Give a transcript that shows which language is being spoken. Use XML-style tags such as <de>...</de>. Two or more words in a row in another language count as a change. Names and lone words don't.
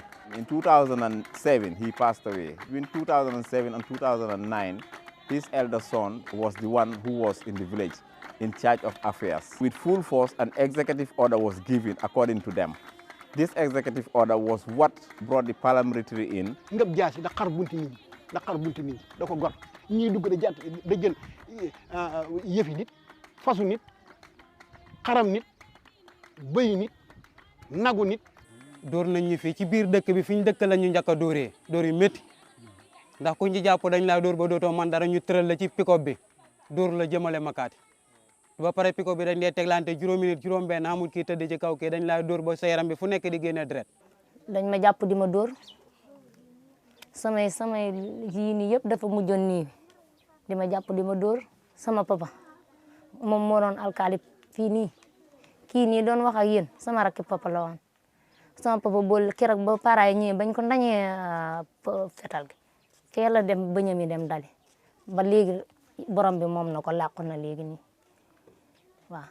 <en>In 2007, he passed away. Between 2007 and 2009, his elder son was the one who was in the village in charge of affairs. With full force, an executive order was given according to them. This executive order was what brought the paramilitary in.</en> <wo>ñi dugg da jël yëfi nit fasu nit xaram nit bëy nit nagu nit door nañ ñu fi ci biir dëkk bi fiñ dëkk la ñu ñaka dooré door yu metti ndax ku ñu jàpp dañ la door ba dootoo man dara ñu tëral la ci pick-up bi door la jëmale makaati ba pare pick-up bi dañ lay teglante juróomi nit juróom benn amul kii tëdd ci kaw kii dañ la door ba sa yaram bi fu nekk di génne deret dañ ma jàpp di ma door samay yii nii yëpp dafa mujjoon nii di ma jàpp di ma dóor sama papa moom moo doon alkaali fii nii kii nii doon wax ak yéen sama rakki papa la woon sama papa bool keroog ba paraay ñëwee bañ ko ndañee fetal gi fee la dem bëñam yi dem dali ba léegi borom bi moom na ko làqu na léegi nii waaw.</wo>